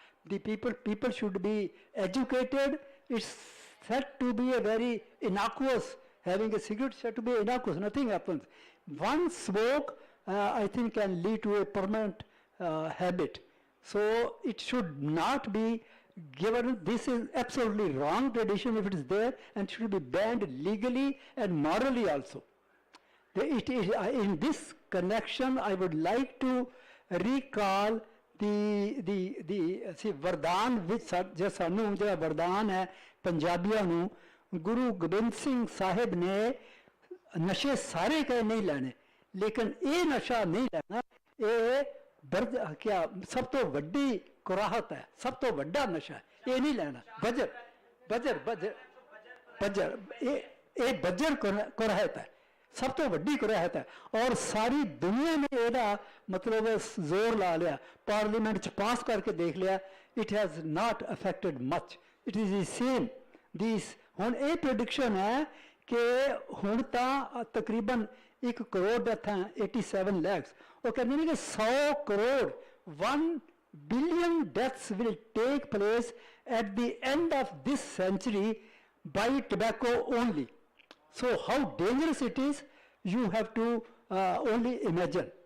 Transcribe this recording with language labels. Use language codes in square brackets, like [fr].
[en] The people should be educated. It's said to be a very innocuous, having a cigarette said to be innocuous, nothing happens. One smoke, I think, can lead to a permanent habit. So it should not be given. This is absolutely wrong tradition if it is there, and should be banned legally and morally also. It is, in this connection, I would like to recall see [pa] ਵਰਦਾਨ ਵਿੱਚ ਜੋ ਸਾਨੂੰ ਜਿਹੜਾ ਵਰਦਾਨ ਹੈ ਪੰਜਾਬੀਆਂ ਨੂੰ ਗੁਰੂ ਗੋਬਿੰਦ ਸਿੰਘ ਸਾਹਿਬ ਨੇ ਨਸ਼ੇ ਸਾਰੇ ਕਹੇ ਨਹੀਂ ਲੈਣੇ, ਲੇਕਿਨ ਇਹ ਨਸ਼ਾ ਨਹੀਂ ਲੈਣਾ, ਇਹ ਕਿਆ ਸਭ ਤੋਂ ਵੱਡੀ ਕੁਰਾਹਤ ਹੈ, ਸਭ ਤੋਂ ਵੱਡਾ ਨਸ਼ਾ, ਇਹ ਨਹੀਂ ਲੈਣਾ। ਬਜਰ ਇਹ ਬਜਰ ਕੁਰਾਹਤ ਹੈ, ਸਭ ਤੋਂ ਵੱਡੀ ਕੁਰਾਹਤ ਹੈ, ਔਰ ਸਾਰੀ ਦੁਨੀਆ ਨੇ ਇਹਦਾ ਮਤਲਬ ਜ਼ੋਰ ਲਾ ਲਿਆ, ਪਾਰਲੀਮੈਂਟ 'ਚ ਪਾਸ ਕਰਕੇ ਦੇਖ ਲਿਆ, [en] It has not affected much, it is the same this. [pa] ਹੁਣ ਇਹ ਪ੍ਰੈਡਿਕਸ਼ਨ ਹੈ ਕਿ ਹੁਣ ਤਾਂ ਤਕਰੀਬਨ 1 ਕਰੋੜ ਡੈਥਾਂ, 87 ਲੈਕਸ, ਉਹ ਕਹਿੰਦੇ ਨੇ ਕਿ 100 crore [en] 1 billion deaths will take place at the end of this century by tobacco only. So how dangerous it is, you have to only imagine.